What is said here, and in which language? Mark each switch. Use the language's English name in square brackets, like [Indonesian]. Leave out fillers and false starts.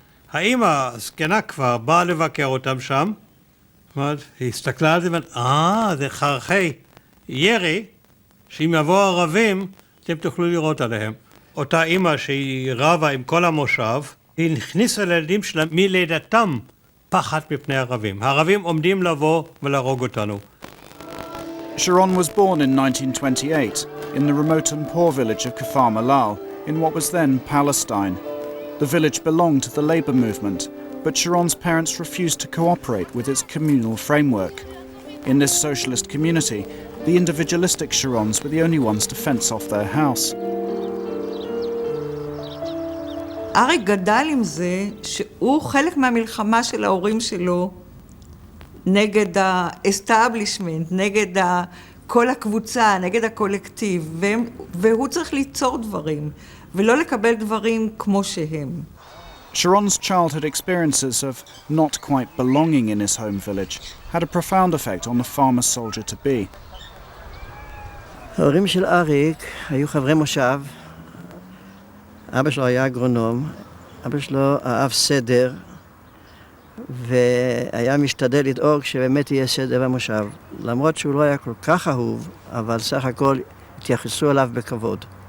[Hebrew] האמא הזקנה כבר באה לבקר אותם שם, היא הסתכלה על זה ואמרת, זה חרכי ירי, שאם יבואו ערבים, אתם תוכלו לראות עליהם. אותה אמא שהיא רבה עם כל המושב, היא הכניסה לילדים שלה מלידתם פחד מפני ערבים. הערבים עומדים לבוא ולהרוג אותנו. [English] Sharon was born in 1928 in the remote and poor village of Kfar Malal in what was then Palestine. The village belonged to the labor movement, but Sharon's parents refused to cooperate with its communal framework. In this socialist community, the individualistic Sharons were the only ones to fence off their house. [Hebrew] אריק גדל עם זה שהוא חלק מהמלחמה של ההורים שלו נגד האסטאבלישמנט, נגד כל הקבוצה, נגד הקולקטיב, והוא צריך ליצור דברים, ולא לקבל דברים כמו שהם. [English] Sharon's childhood experiences of not quite belonging in his home village had a profound effect on the farmer soldier to be. [Hebrew] ההורים של אריק היו חברי מושב. אבא שלו היה אגרונום, אבא שלו אהב סדר, והיה משתדל לדאוג שבאמת יהיה סדר במושב. למרות שהוא לא היה כל כך אהוב, אבל סך הכל התייחסו אליו בכבוד.